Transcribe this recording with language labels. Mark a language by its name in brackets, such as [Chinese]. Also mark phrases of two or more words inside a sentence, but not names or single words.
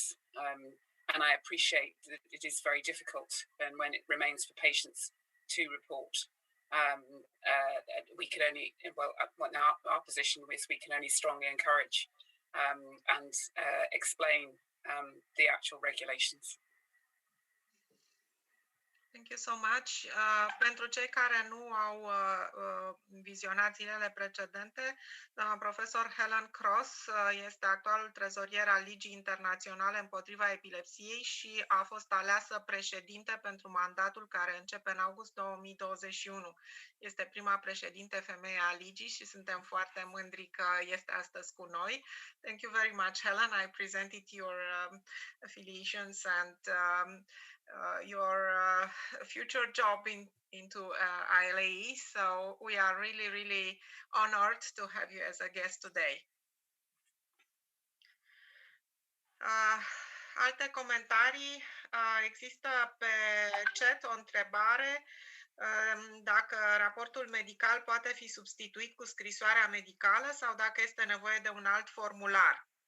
[English] And I appreciate that it is very difficult, and when it remains for patients to report, we can only, our position is we can only strongly encourage and explain the actual regulations. Thank you so much. [Romanian] Pentru cei care nu au vizionat zilele precedente, doamna profesor Helen Cross este actualul trezorier al Ligii Internaționale împotriva epilepsiei și a fost aleasă președinte pentru mandatul care începe în august 2021. Este prima președinte femeie a Ligii și suntem foarte mândri că este astăzi cu noi. [English] Thank you very much, Helen. I presented your affiliations and your future job into ILAE, so we are really, really honored to have you as a guest today. [Romanian] Alte comentarii? Există pe chat o întrebare dacă raportul medical poate fi substituit cu scrisoarea medicală sau dacă este nevoie de un alt formular.